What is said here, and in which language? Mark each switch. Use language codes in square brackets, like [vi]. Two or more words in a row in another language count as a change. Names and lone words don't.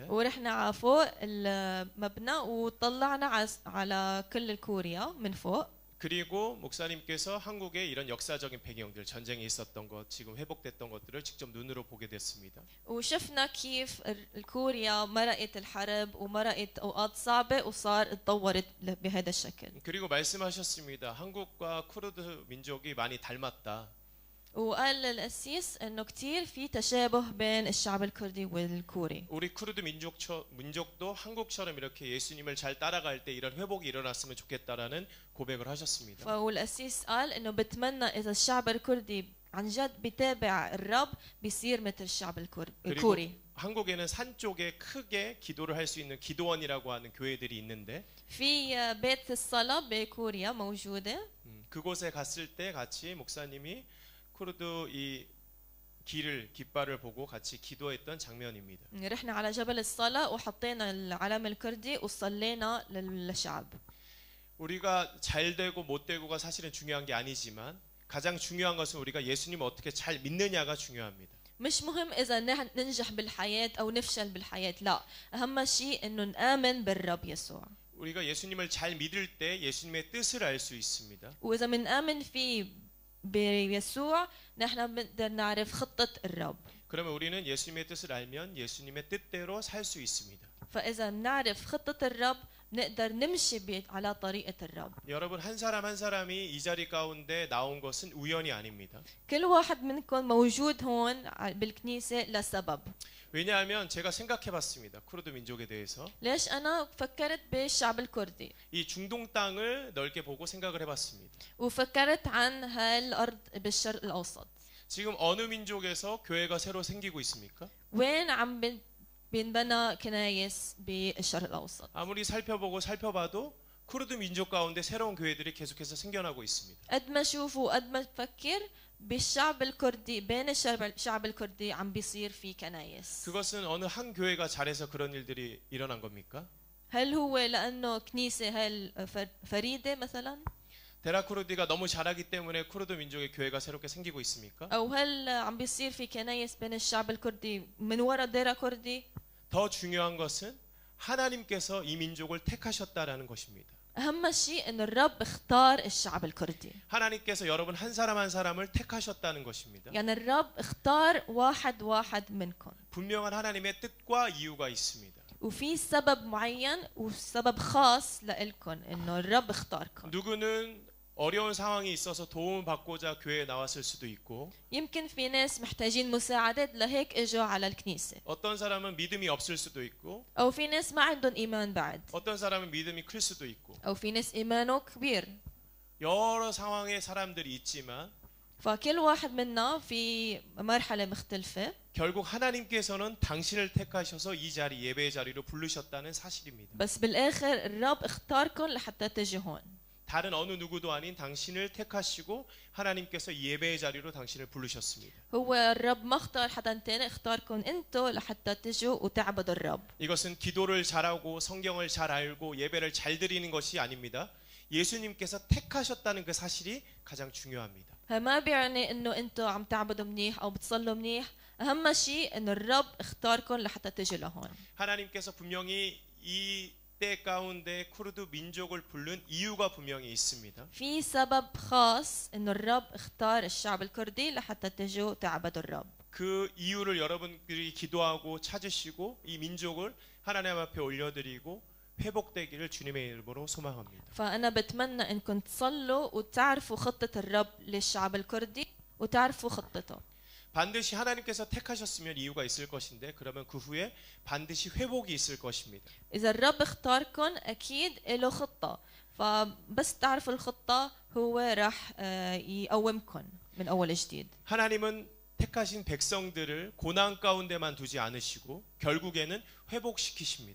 [ar] ورحنا على فوق المبنى وطلعنا على كل كوريا من فوق. [ko] 그리고 목사님께서 한국의 이런 역사적인 배경들, 전쟁이 있었던 것, 지금 회복됐던 것들을 직접 눈으로 보게 됐습니다. [ar] وشفنا كيف كوريا مرقت الحرب ومرقت اوقات صعبه وصار اتطورت بهذا الشكل. [ko] 그리고 말씀하셨습니다. 한국과 쿠르드 민족이 많이 닮았다. [ar] وقال القسيس انه كثير في تشابه بين الشعب الكردي والكوري. [ko] 우리 쿠르드 민족도 한국처럼 이렇게 예수님을 잘 따라갈 때 이런 회복이 일어났으면 좋겠다라는 고백을 하셨습니다. [ar] فالقسيس قال انه بتمنى اذا الشعب الكردي عن جد بيتابع الرب بيصير مثل الشعب الكوري. [ko] 한국에는 산 쪽에 크게 기도를 할 수 있는 기도원이라고 하는 교회들이 있는데 [ar] في بيت الصلاة بكوريا موجودة. [ko] 그곳에 갔을 때 같이 목사님이 쿠르드 이 깃발을 보고 같이 기도했던 장면입니다. [ar] رحنا على جبل الصلاة وحطينا العلم الكردي وصلينا للشعب. [ko] 우리가 잘 되고 못 되고가 사실은 중요한 게 아니지만 가장 중요한 것은 우리가 예수님을 어떻게 잘 믿느냐가 중요합니다. [ar] مش مهم إذا ننجح بالحياة أو نفشل بالحياة، لا، أهم شيء إنه نآمن بالرب يسوع. [ko] 우리가 예수님을 잘 믿을 때 예수님의 뜻을 알 수 있습니다. [ar] وإذا منآمن فيه بيسوع نحن بنقدر نعرف خطة الرب. [ko] 그러면 우리는 예수님의 뜻을 알면 예수님의 뜻대로 살 수 있습니다. [ar] فإذا نعرف خطة الرب نقدر نمشي على طريقة الرب. [ko] 여러분 한 사람 한 사람이 이 자리 가운데 나온 것은 우연이 아닙니다. [ar] كل واحد منكم موجود هون بالكنيسة لسبب. [ko] 왜냐하면 제가 생각해봤습니다. 쿠르드 민족에 대해서. [ar] ليش أنا فكرت بالشعب الكردي؟ [ko] 이 중동 땅을 넓게 보고 생각을 해봤습니다. [ar] وفكرت عن هالأرض بالشرق الأوسط. [ko] 지금 어느 민족에서 교회가 새로 생기고 있습니까? [ar] وين عم بينبنى كنايس بالشرق الأوسط؟ [ko] 아무리 살펴봐도 쿠르드 민족 가운데 새로운 교회들이 계속해서 생겨나고 있습니다. [ar] قد ما شوف وقد ما تفكر بالشعب الكردي بين الشعب الكردي عم بيصير في كنايس. [ko] 그것은 어느 한 교회가 잘해서 그런 일들이 일어난 겁니까? [ar] هل هو لأنه كنيسة فريدة مثلا؟ [ko] 데라쿠르디가 너무 잘하기 때문에 쿠르드 민족의 교회가 새롭게 생기고 있습니까? [ar] أو هل عم بيصير في كنايس بين الشعب الكردي من وراء ديرا كردي؟ [ko] 더 중요한 것은 하나님께서 이 민족을 택하셨다라는 것입니다. [ar] أهم شيء إنه الرب اختار الشعب الكردي. [ko] 하나님께서 여러분 한 사람 한 사람을 택하셨다는 것입니다. [ar] يعني الرب اختار واحد واحد منكم. [ko] 분명한 하나님의 뜻과 이유가 있습니다. [ar] وفي سبب معين وسبب خاص لإلكم إنه الرب اختاركم. [ko] 누구는 어려운 상황이 있어서 도움을 받고자 교회에 나왔을 수도 있고 [ar] يمكن في ناس محتاجين مساعدة لهيك اجوا على الكنيسة. [ko] 어떤 사람은 믿음이 없을 수도 있고 [ar] أو في ناس ما عندهم إيمان بعد. [ko] 어떤 사람은 믿음이 클 수도 있고 [ar] أو في ناس إيمانه كبير. [ko] 여러 상황의 사람들이 있지만 [ar] فكل واحد منا في مرحلة مختلفة. [ko] 결국 하나님께서는 당신을 택하셔서 이 자리 예배의 자리로 부르셨다는 사실입니다. [ar] بس بالآخر الرب اختاركم لحتى تجوا هون. [ko] 다른 어느 누구도 아닌 당신을 택하시고 하나님께서 예배의 자리로 당신을 부르셨습니다. [ar] هو الرب ما اختار حدا تاني، اختاركم انتو لحتى تجوا وتعبدوا الرب. [ko] 이것은 기도를 잘하고 성경을 잘 알고 예배를 잘 드리는 것이 아닙니다. 예수님께서 택하셨다는 그 사실이 가장 중요합니다. [ar] ما بيعني انه انتو عم تعبدوا منيح او بتصلوا منيح، اهم شيء انه الرب اختاركم لحتى تجوا لهون. [ko] 하나님께서 분명히 이 때 가운데 쿠르드 민족을 부른 이유가 분명히 있습니다. [ar] في سبب خاص انه الرب اختار الشعب الكردي لحتى تجوا تعبدوا الرب. [ko] 그 이유를 여러분들이 기도하고 찾으시고 이 민족을 하나님 앞에 올려드리고 회복되기를 주님의 이름으로 소망합니다. [ar] فأنا بتمنى انكم تصلوا وتعرفوا خطة الرب للشعب الكردي وتعرفوا خطته. [ko] 반드시 하나님께서 택하셨으면 이유가 있을 것인데 그러면 그 후에 반드시 회복이 있을 것입니다. [ar] إذا الرب اختاركم أكيد له خطة، فبس تعرفوا الخطة هو راح يقومكم من أول جديد. [ko] 하나님은 택하신 백성들을 고난 가운데만 두지 않으시고 결국에는 회복시키십니다.